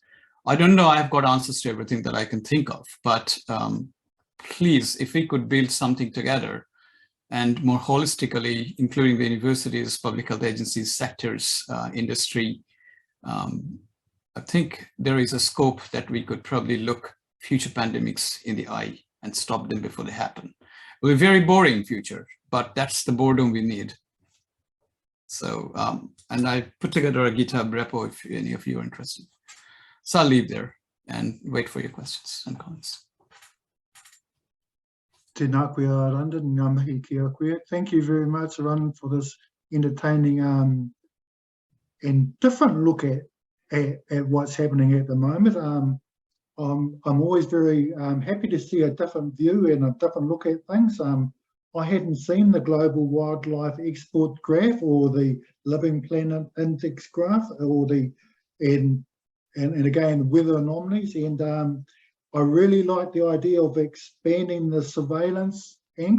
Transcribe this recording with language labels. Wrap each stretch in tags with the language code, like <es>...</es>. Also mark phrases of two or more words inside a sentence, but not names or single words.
<en>I don't know I've got answers to everything that I can think of, but please, if we could build something together and more holistically, including the universities, public health agencies, sectors, industry, I think there is a scope that we could probably look future pandemics in the eye and stop them before they happen. It will be a very boring future, but that's the boredom we need. So, and I put together a GitHub repo if any of you are interested. So I'll leave there and wait for your questions and comments.</en> <mi>Tēnā koe Arindam, ngā mihi ki a koe.</mi> <en>Thank you very much, Arindam, for this entertaining and different look at what's happening at the moment. I'm always very happy to see a different view and a different look at things. I hadn't seen the global wildlife export graph or the living planet index graph, or and again weather anomalies, and I really like the idea of expanding the surveillance angle.</en>